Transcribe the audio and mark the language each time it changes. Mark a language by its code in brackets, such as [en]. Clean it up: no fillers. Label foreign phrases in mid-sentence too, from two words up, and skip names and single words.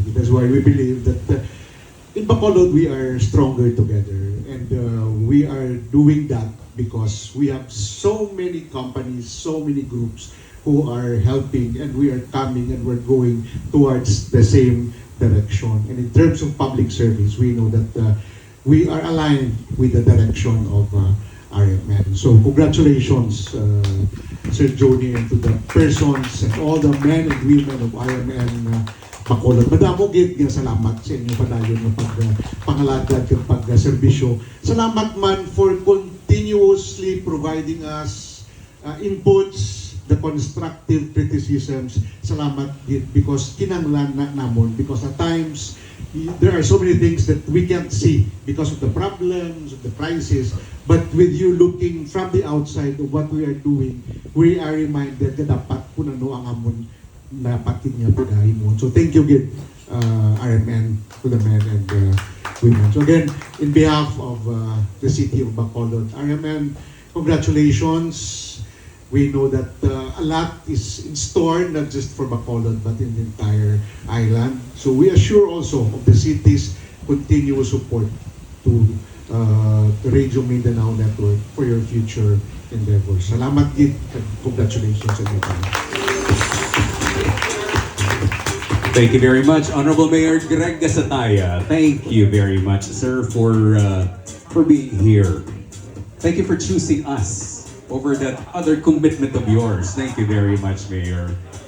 [en] That's why we believe that in Bacolod we are stronger together, and we are doing that because we have so many companies, so many groups who are helping, and we are coming and we're going towards the same direction. And in terms of public service, we know that we are aligned with the direction of RMN. So congratulations, Sir Joni, and to the persons and all the men and women of RMN Bacolod. [hil] Madamo gid nga salamat sa inyo padayon ng pangalagad at pagserbisyo. Salamat man [en] for continuously providing us inputs, the constructive criticisms. [hil] Salamat gid because kinahanglan na namon, [en] because at times there are so many things that we can't see because of the problems, of the crisis. But with you looking from the outside of what we are doing, we are reminded [hil] na dapat po nano ang amon dapat niya pagahin mo. [en] So thank you again, RMN, to the men and women. So again, in behalf of the city of Bacolod, RMN, congratulations. We know that a lot is in store, not just for Bacolod, but in the entire island. So we assure also of the city's continuous support to the Radio Mindanao Network for your future endeavors. [hil] Salamat gid, congratulations sa inyo. [en] Thank you very much, Honorable Mayor Greg Gasataya. Thank you very much, sir, for being here. Thank you for choosing us over that other commitment of yours. Thank you very much, Mayor.